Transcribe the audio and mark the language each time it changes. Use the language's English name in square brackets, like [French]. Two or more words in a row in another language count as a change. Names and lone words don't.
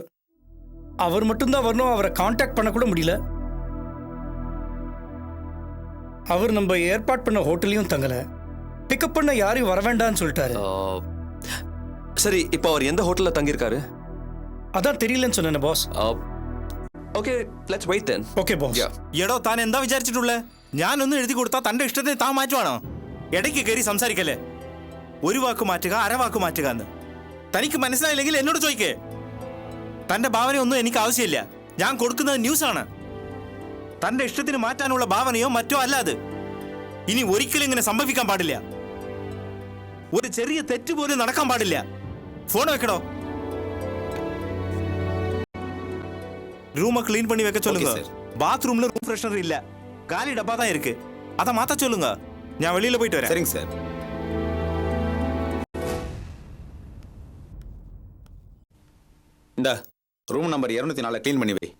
[Tamil] அவர் மட்டும்தான் வரணும். அவரை காண்டாக்ட் பண்ண கூட முடியல. அவர் நம்ம ஏற்பாடு பண்ண ஹோட்டலையும் தங்கல. பிக்கப் பண்ண யாரையும் வர வேண்டாம்னு சொல்லிட்டாரு. சரி, இப்போ அவர் எந்த ஹோட்டல்ல தங்கியிருக்காரு? அதான் தெரியலன்னு சொன்னேன் பாஸ். [English] Okay, let's wait then. Okay boss. [Malayalam] എടോ, താൻ എന്താ വിചാരിച്ചിട്ടുള്ളേ? ഞാനൊന്നും എഴുതി കൊടുത്താൽ തന്റെ ഇഷ്ടത്തിന് താൻ മാറ്റുവാണോ? ഇടയ്ക്ക് കയറി സംസാരിക്കല്ലേ. ഒരു വാക്ക് മാറ്റുക, അരവാക്ക് മാറ്റുക എന്ന്. തനിക്ക് മനസ്സിലായില്ലെങ്കിൽ എന്നോട് ചോദിക്കേ. തന്റെ ഭാവനയൊന്നും എനിക്ക് ആവശ്യമില്ല. ഞാൻ കൊടുക്കുന്നത് ന്യൂസാണ്. തന്റെ ഇഷ്ടത്തിന് മാറ്റാനുള്ള ഭാവനയോ മറ്റോ അല്ല അത്. ഇനി ഒരിക്കലും ഇങ്ങനെ സംഭവിക്കാൻ പാടില്ല. ഒരു ചെറിയ തെറ്റ് പോലും നടക്കാൻ പാടില്ല. ഫോൺ വെക്കടോ. [Tamil] ரூமை க்ளீன் பண்ணி வைக்க சொல்லுங்க. பாத்ரூம்ல [English] room freshener [Tamil] இல்ல, காலி டப்பா தான் இருக்கு. அத மாத்த சொல்லுங்க. நான் வெளியில போயிட்டு வரேன். சரிங்க சார். இந்த [English] room number [Tamil] 204 க்ளீன் பண்ணி வை.